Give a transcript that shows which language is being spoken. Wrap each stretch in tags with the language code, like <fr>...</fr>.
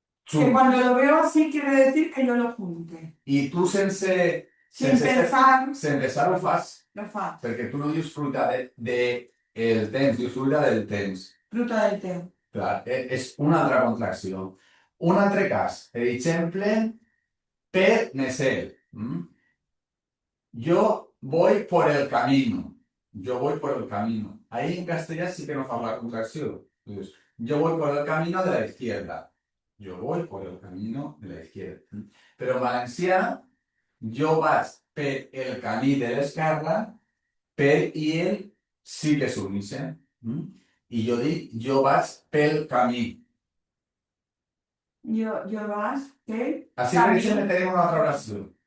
<es>Que cuando lo veo así quiere decir que yo lo junte.</es> <ca>I tu sense</ca> <es>Sin pensar,</es> <ca>ho fas, lo fa. perquè tu no dius fruita de el temps, dius fruita del temps. Fruta del temps. Clar, és una altra contracció. Un altre cas, per exemple, per Nesel.</ca> <es>Yo voy por el camino. Yo voy por el camino. Ahí en castellano sí que no fa la contracción. Entonces, yo voy por el camino de la izquierda. Yo voy por el camino de la izquierda.</es> <ca>Pero en valencià, jo vaig per el camí de l'esquerra, per i el sí que s'uneixen. I jo dic, jo vaig pel camí.</ca> <es>Yo vas per</es> <ca>Així, per exemple, tenim una altra oració.</ca>